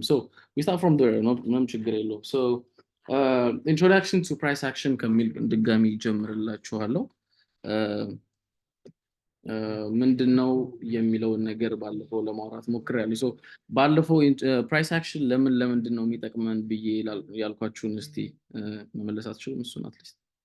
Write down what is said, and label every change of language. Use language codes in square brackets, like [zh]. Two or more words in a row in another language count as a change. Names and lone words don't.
[en] so we start from there [am] ምንም ችግር የለውም። [en] so introduction to price action [am] ከሚል ድጋሚ ጀምርላችኋለሁ። ምንድነው የሚለውን ነገር ባለፈው ለማውራት ሞክሬያለሁ። so ባለፈው [en] price action [am] ለምንድን ነው የሚጠቅመን ብዬ ያልኳችሁን እስቲ መመለስ አትችሉም?